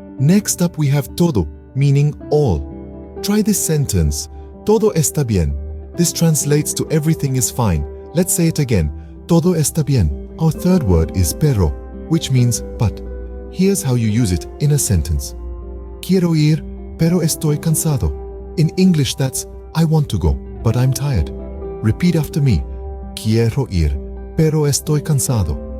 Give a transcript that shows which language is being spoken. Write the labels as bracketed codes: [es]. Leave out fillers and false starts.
[en] Next up we have todo, meaning all. Try this sentence. [es] Todo está bien. [en] This translates to everything is fine. Let's say it again. [es] Todo está bien. [en] Our third word is pero, which means but. Here's how you use it in a sentence. [es] Quiero ir, pero estoy cansado. [en] In English that's I want to go, but I'm tired. Repeat after me. [es] Quiero ir, pero estoy cansado.